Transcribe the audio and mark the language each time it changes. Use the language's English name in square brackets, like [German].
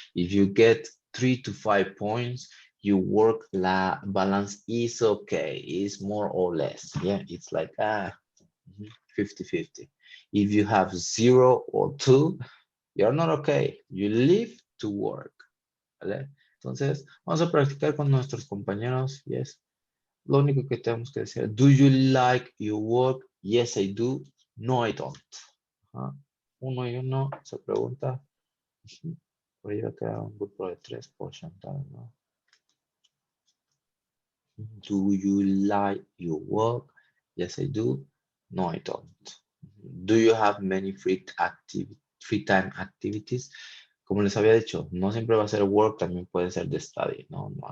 [English] If you get 3 to 5 points, your work-life balance is okay. It's more or less. Yeah, it's like 50-50. If you have 0 or 2, you're not okay. You live to work. [Spanish] ¿Vale? Entonces, vamos a practicar con nuestros compañeros. [English] Yes. [Spanish] Lo único que tenemos que decir, [English] do you like your work? Yes, I do. No, I don't. [Spanish] Uno y uno se pregunta. Por ahí va a quedar un grupo de 3 por Chantal, ¿no? [English] Do you like your work? Yes, I do. No, I don't. Do you have many free time activities? [Spanish] Como les había dicho, no siempre va a ser work, también puede ser de study, ¿no?